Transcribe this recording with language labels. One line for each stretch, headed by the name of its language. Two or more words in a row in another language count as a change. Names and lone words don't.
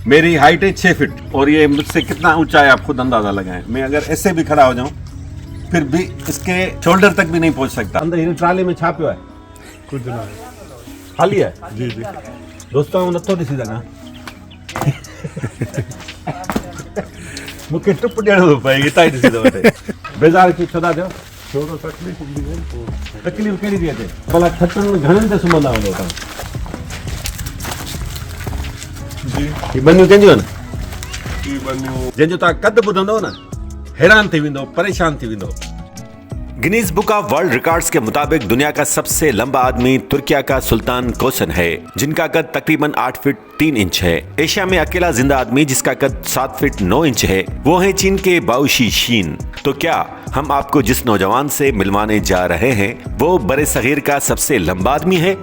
Urdu: میری ہائٹ ہے 6 فٹ اور یہ مجھ سے کتنا اونچا ہے آپ خود اندازہ لگائیں. میں اگر ایسے بھی کھڑا ہو جاؤں پھر بھی اس کے شولڈر تک بھی نہیں پہنچ سکتا.
Sindhi: अंदर हिन ट्राली में छा पियो है?
Urdu: کچھ نا خالی ہے? جی جی
Sindhi: दोस्तों हूं नथो ॾिसी सघां। मूंखे टुप ॾियणो थो पए हितां ई ॾिसी थो वठे। बेज़ार की छो था थियो? थोरो तकलीफ़ हूंदी आहे पोइ तकलीफ़ कहिड़ी थी अचे? भला छटनि में घणनि ते सुम्हंदा हूंदो तव्हां? जी ही बनियूं कंहिंजियूं आहिनि? की बनियूं जंहिंजो तव्हां कद ॿुधंदव न हैरान थी वेंदो, परेशान थी वेंदो।
Urdu: گنیز بک آف ورلڈ ریکارڈز کے مطابق دنیا کا سب سے لمبا آدمی ترکیہ کا سلطان کوسن ہے، جن کا قد تقریباً 8 فٹ 3 انچ ہے. ایشیا میں اکیلا زندہ آدمی جس کا قد 7 فٹ 9 انچ ہے وہ ہے چین کے باؤشی شین. تو کیا ہم آپ کو جس نوجوان سے ملوانے جا رہے ہیں وہ بر صغیر کا سب سے لمبا آدمی ہے?